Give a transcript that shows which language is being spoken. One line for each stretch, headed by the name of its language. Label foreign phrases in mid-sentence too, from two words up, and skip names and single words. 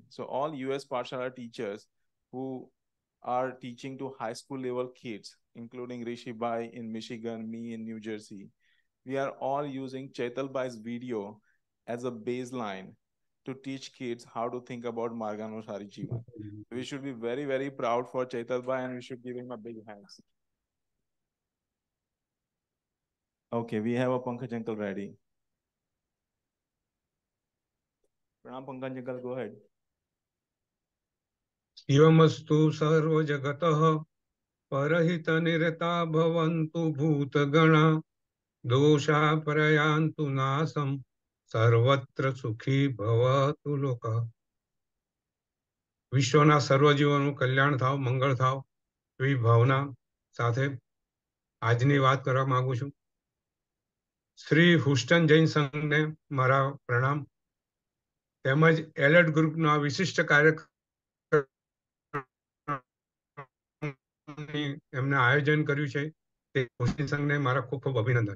English: So all US Pathshala teachers who are teaching to high school level kids, including Rishi Bhai in Michigan, me in New Jersey, we are all using Chaital Bhai's video as a baseline to teach kids how to think about Marganusari Jeevan. We should be very, very proud for Chaital Bhai and we should give him a big hands. Okay, we have a Pankaj Uncle ready. Pranam Pankaj Uncle, go ahead.
Sanskrit: शिवमस्तु सर्वजगतः परहितनिरता भवन्तु भूतगणा दोषा प्रयान्तु नाशं सर्वत्र सुखी भवतु लोकः.
Gujarati: વિશ્વના સર્વજીવોનું કલ્યાણ થાવ, મંગળ થાવ એવી ભાવના સાથે આજની વાત કરવા માંગુ છું. શ્રી હુસ્ટન જૈન સંઘને મારા પ્રણામ, તેમજ એલર્ટ ગ્રુપના વિશિષ્ટ કાર્યક્રમ એમને આયોજન કર્યું છે તે હુસ્ટન સંઘને મારા ખૂબ ખૂબ અભિનંદન.